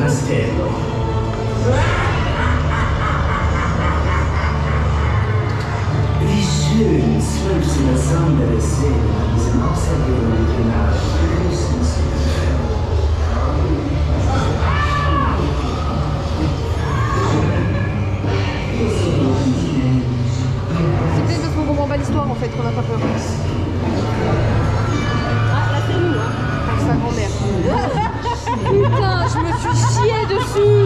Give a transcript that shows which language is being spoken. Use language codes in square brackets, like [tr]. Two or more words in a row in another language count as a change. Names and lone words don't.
[de] castello. Wie schön, 12 besondere Szenen an diesem außergewöhnlichen Abend begrüßen zu können. [fr] C'est peut-être parce qu'on comprend pas l'histoire en fait qu'on n'a pas peur. Ah là c'est nous hein. Avec sa grand-mère. Putain, je me suis chié dessus.